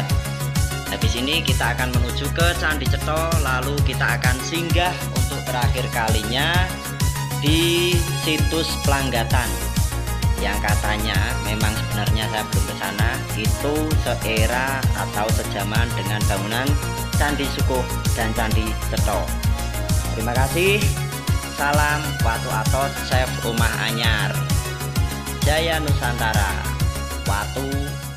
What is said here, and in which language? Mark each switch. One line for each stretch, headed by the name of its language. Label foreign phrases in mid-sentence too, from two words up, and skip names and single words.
Indonesian: Habis ini kita akan menuju ke Candi Cetha, lalu kita akan singgah untuk terakhir kalinya di situs Planggatan, yang katanya memang sebenarnya saya belum ke sana, itu seera atau sejaman dengan bangunan Candi Sukuh dan Candi Cetha. Terima kasih. Salam Watu Atos, Chef Rumah Anyar. Jaya Nusantara. Watu